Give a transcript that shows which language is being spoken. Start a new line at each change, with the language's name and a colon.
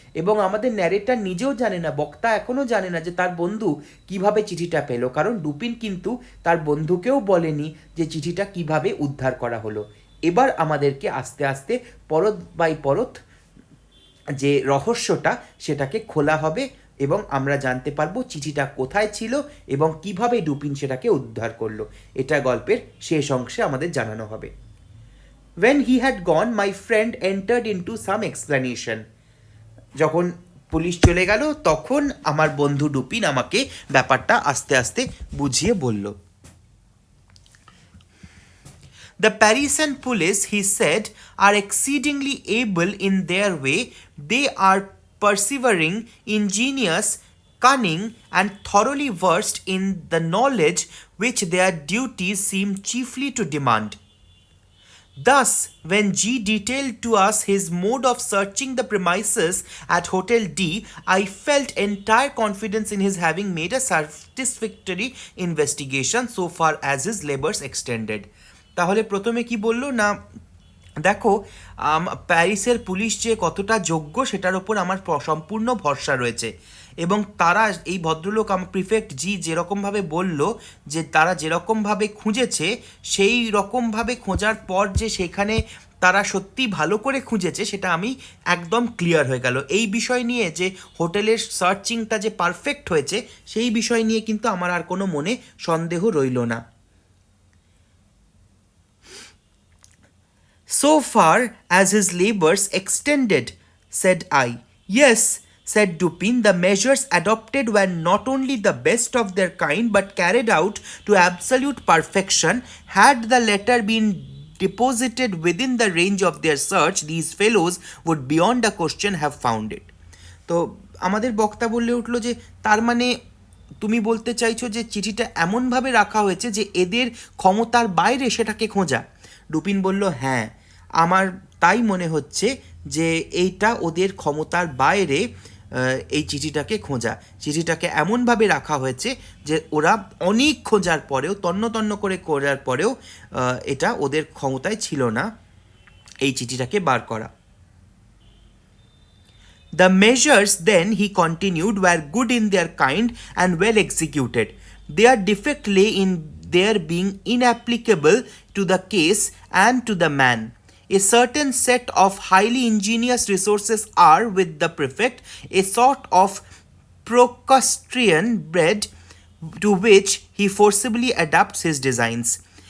Bangla: এবং আমাদের ন্যারেটার নিজেও জানে না, বক্তা এখনও জানে না যে তার বন্ধু কিভাবে চিঠিটা পেল, কারণ ডুপিন কিন্তু তার বন্ধুকেও বলেনি যে চিঠিটা কিভাবে উদ্ধার করা হলো. এবার আমাদেরকে আস্তে আস্তে পরত বাই পরত যে রহস্যটা সেটাকে খোলা হবে এবং আমরা জানতে পারবো চিঠিটা কোথায় ছিল এবং কিভাবে ডুপিন সেটাকে উদ্ধার করলো. এটা গল্পের শেষ অংশে আমাদের জানানো হবে.
English: When he had gone, my friend entered into some explanation.
Bangla: যখন পুলিশ চলে গেল তখন আমার বন্ধু ডুপিন আমাকে ব্যাপারটা আস্তে আস্তে বুঝিয়ে বলল.
English: The Parisian police, he said, are exceedingly able in their way. They are persevering, ingenious, cunning, and thoroughly versed in the knowledge which their duties seem chiefly to demand. Thus, when G detailed to us his mode of searching the premises at Hotel D, I felt entire confidence in his having made a satisfactory investigation so far as his labors extended.
Bangla: তাহলে প্রথমে কি বললো না, দেখো প্যারিসের police যে কতটা যোগ্য সেটার ওপর আমার সম্পূর্ণ ভরসা রয়েছে. এবং তারা এই ভদ্রলোক আমার প্রিফেক্ট জি যেরকমভাবে বলল যে তারা যেরকমভাবে খুঁজেছে সেই রকমভাবে খোঁজার পর যে সেখানে তারা সত্যি ভালো করে খুঁজেছে সেটা আমি একদম ক্লিয়ার হয়ে গেল. এই বিষয় নিয়ে যে হোটেলের সার্চিংটা যে পারফেক্ট হয়েছে সেই বিষয় নিয়ে কিন্তু আমার আর কোনো মনে সন্দেহ রইল না.
English: So far as his labors extended, said I. Yes, said Dupin, the measures adopted were not only the best of their kind but carried out to absolute perfection. Had the letter been deposited within the range of their search, these fellows would beyond a question have found it.
Bangla: তো আমাদের বক্তা বললে উঠলো যে তার মানে তুমি বলতে চাইছো যে চিঠিটা এমনভাবে রাখা হয়েছে যে এদের ক্ষমতার বাইরে সেটাকে খোঁজা. ডুপিন বলল, হ্যাঁ, আমার তাই মনে হচ্ছে যে এইটা ওদের ক্ষমতার বাইরে এই চিঠিটাকে খোঁজা. চিঠিটাকে এমনভাবে রাখা হয়েছে যে ওরা অনেক খোঁজার পরেও তন্ন করে খোঁজার পরেও এটা ওদের ক্ষমতায় ছিল না এই চিঠিটাকে বার করা.
English: The measures then, he continued, were good in their kind and well executed. Their defect lay in their being inapplicable to the case and to the man. A certain set of highly ingenious resources are, with the prefect, a sort of Procrustean bread to which he forcibly adapts his designs.